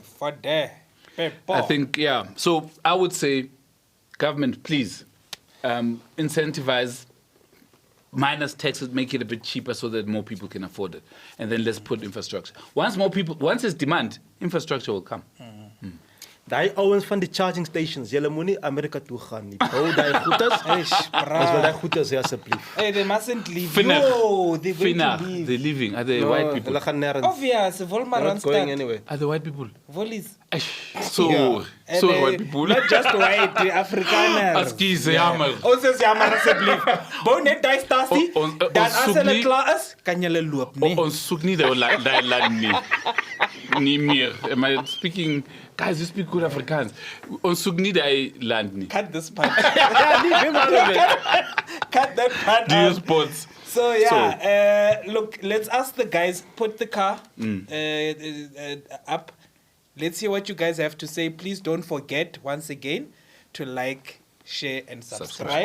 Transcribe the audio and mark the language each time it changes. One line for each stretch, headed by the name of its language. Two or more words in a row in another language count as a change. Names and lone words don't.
English: For the people. I think, yeah. So I would say, government, please incentivize, minus taxes, make it a bit cheaper so that more people can afford it. And then let's put infrastructure. Once there's demand, infrastructure will come.
Afrikaans: Daai ouens van die
English: charging stations,
Afrikaans: julle moenie Amerika toe gaan nie. Hou daai goeders. Ons wil daai goeders hê asseblief.
English: Hey, they mustn't leave. Finna. Yo, they're going Finna, to leave. they're leaving. Are they No, white people?
Afrikaans: hulle gaan nêrens. Obvious, Volma
English: They're not going Randstad. anywhere. Are they white people? Volleys. So, And, so white people. Not just white, the Afrikaners.
Afrikaans: Askies, jammer. Ons is jammer asseblief. Bou net daai stasie, dan as soek hulle nie- klaar is, kan julle loop, nee. Ons soek nie daai land nie. Nie meer.
English: Am I speaking... Guys, you speak good Afrikaans.
Afrikaans: Ons soek nie daai land nie.
English: Cut this part. Ja, leave him out of it. Cut that part Do you out. sports? So yeah, look, let's ask the guys, put the car up. Let's hear what you guys have to say. Please don't forget, once again, to like, share, and subscribe.